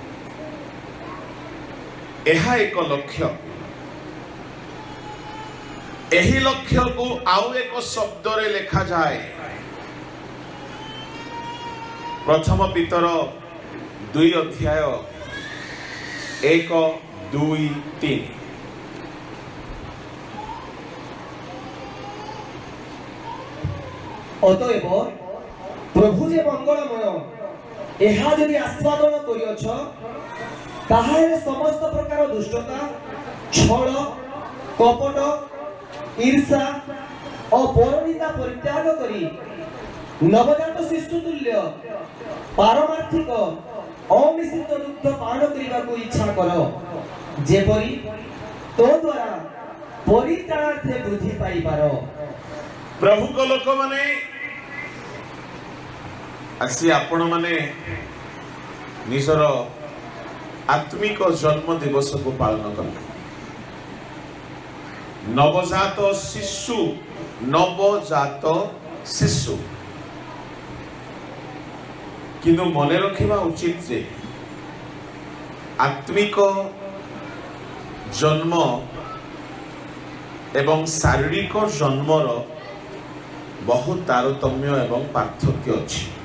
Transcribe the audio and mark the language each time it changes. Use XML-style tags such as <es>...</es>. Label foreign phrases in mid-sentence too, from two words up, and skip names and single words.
<or>ଏହା ଏକ ଲକ୍ଷ୍ୟ। ଏହି ଲକ୍ଷ୍ୟକୁ ଆଉ ଏକ ଶବ୍ଦରେ ଲେଖାଯାଏ, ପ୍ରଥମ ପିତର 2 ଅଧ୍ୟାୟ 1, 2, 3। ଅତଏବ ପ୍ରଭୁ ଯେ ମଙ୍ଗଳମୟ, ଏହା ଯଦି ଆସ୍ୱାଦନ କରିଅଛ, ତାହାରେ ସମସ୍ତ ପ୍ରକାର ଦୁଷ୍ଟତା, ଛଳ, କପଟ, ଈର୍ଷା ଓ ପରନିନ୍ଦା ପରିତ୍ୟାଗ କରି ନବଜାତ ଶିଶୁ ତୁଲ୍ୟ ପାରମାର୍ଥିକ ଅମିଶ୍ରିତ ଦୁଗ୍ଧ ପାନ କରିବାକୁ ଇଚ୍ଛା କର, ଯେପରି ତୋ ଦ୍ୱାରା ପରିତ୍ରାଣାର୍ଥେ ବୃଦ୍ଧି ପାଇବାର। ପ୍ରଭୁଙ୍କ ଲୋକମାନେ ଆସି ଆପଣମାନେ ନିଜର ଆତ୍ମିକ ଜନ୍ମ ଦିବସକୁ ପାଳନ କଲେ। ନବଜାତ ଶିଶୁ କିନ୍ତୁ ମନେ ରଖିବା ଉଚିତ ଯେ ଆତ୍ମିକ ଜନ୍ମ ଏବଂ ଶାରୀରିକ ଜନ୍ମର ବହୁତ ତାରତମ୍ୟ ଏବଂ ପାର୍ଥକ୍ୟ ଅଛି।</or>